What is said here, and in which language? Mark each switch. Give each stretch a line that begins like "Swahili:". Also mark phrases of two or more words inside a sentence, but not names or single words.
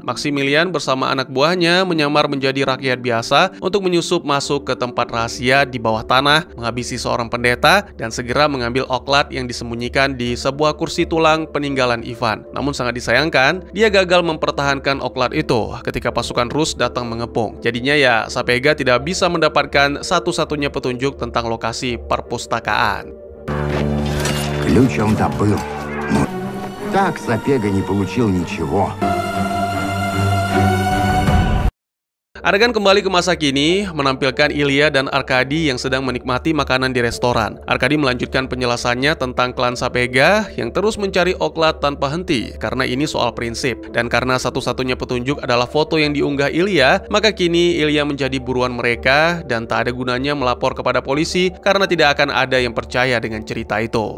Indonesian: Maximilian bersama anak buahnya menyamar menjadi rakyat biasa untuk menyusup masuk ke tempat rahasia di bawah tanah, menghabisi seorang pendeta, dan segera mengambil oklat yang disembunyikan di sebuah kursi tulang peninggalan Ivan. Namun sangat disayangkan, dia gagal mempertahankan oklat itu ketika pasukan Rus datang mengepung. Jadinya ya, Sapega tidak bisa mendapatkan satu-satunya petunjuk tentang lokasi perpustakaan.
Russian: Ключ он добыл. Так Сапега не получил ничего.
Indonesian: Adegan kembali ke masa kini menampilkan Ilya dan Arkady yang sedang menikmati makanan di restoran. Arkady melanjutkan penjelasannya tentang klan Sapega yang terus mencari oklat tanpa henti karena ini soal prinsip. Dan karena satu-satunya petunjuk adalah foto yang diunggah Ilya, maka kini Ilya menjadi buruan mereka dan tak ada gunanya melapor kepada polisi karena tidak akan ada yang percaya dengan cerita itu.